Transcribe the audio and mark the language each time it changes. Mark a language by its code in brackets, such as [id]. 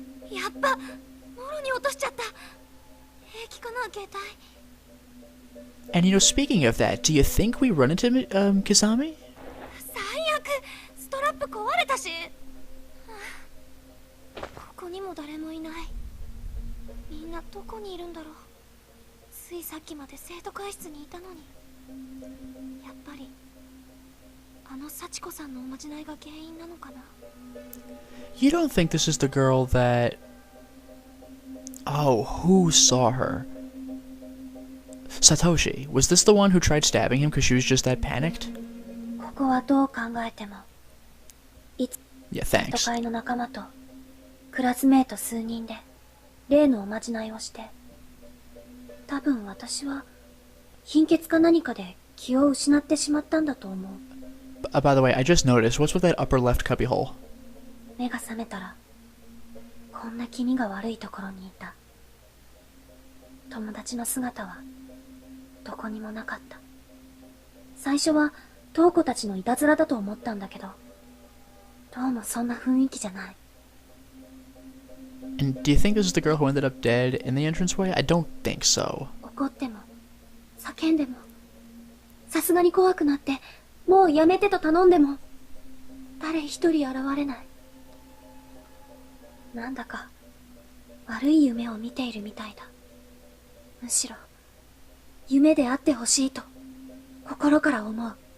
[ja] やっぱもろに落としちゃった。平気かな、携帯。 [en] And you know, speaking of that, do you think we run into Kizami? [ja] 最悪、ストラップ壊れたし。ここにも誰もいない。みんなどこにいるんだろう。ついさっきまで生徒会室にいたのに。やっぱりあの幸子さんのおまじないが原因なのかな。 [en] You don't think this is the girl that... Oh, who saw her? Satoshi. Was this the one who tried stabbing him because she was just that panicked? [ja] ここはどう考えても [en] Yeah, [ja] 生 [en] thanks. [ja] 徒会の仲間とクラスメート数人で例のおまじないをして、多分私は貧血か何かで気を失ってしまったんだと思う。 [en] By the way, I just noticed, what's with that upper left cubbyhole? [ja] 目が覚めたらこんな気味が悪いところにいた。友達の姿はどこにもなかった。最初は瞳子たちのいたずらだと思ったんだけど、どうもそんな雰囲気じゃない。 [en] And do you think this is the girl who ended up dead in the entranceway? I don't think so. [ja] 怒っても叫んでも、さすがに怖くなってもうやめてと頼んでも誰一人現れない。なんだか悪い夢を見ているみたいだ。むしろ夢であってほしいと心から思う。